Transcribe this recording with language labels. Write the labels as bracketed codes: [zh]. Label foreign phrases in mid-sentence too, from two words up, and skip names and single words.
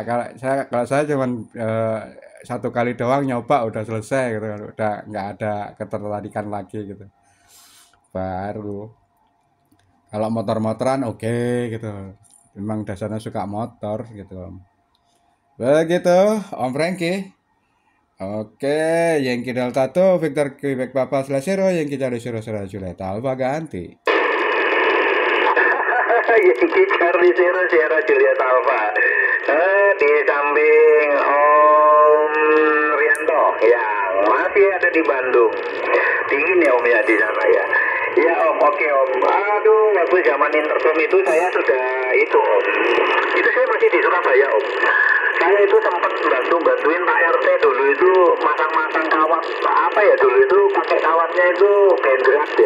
[id] Kalau saya cuman satu kali doang nyoba udah selesai gitu kan, udah nggak ada ketertarikan lagi gitu. Baru kalau motor-motoran oke gitu, memang dasarnya suka motor gitu. Begitu Om Franky. Oke, Yankee Delta tuh Victor Quebec Papa /0, Yankee Charlie 00 Juliet Alpha ganti. Yankee Charlie Zero Sierra Juliet Alpha. Di samping Om Rianto yang masih ada di Bandung. Dingin ya Om ya di sana ya. Ya Om, oke Om. Aduh, waktu zaman intercom itu saya sudah itu Om. Itu saya masih di Surabaya Om. Saya itu sempat bantuin Pak RT dulu itu masang-masang kawat apa ya dulu itu pakai kawatnya itu bendrat ya.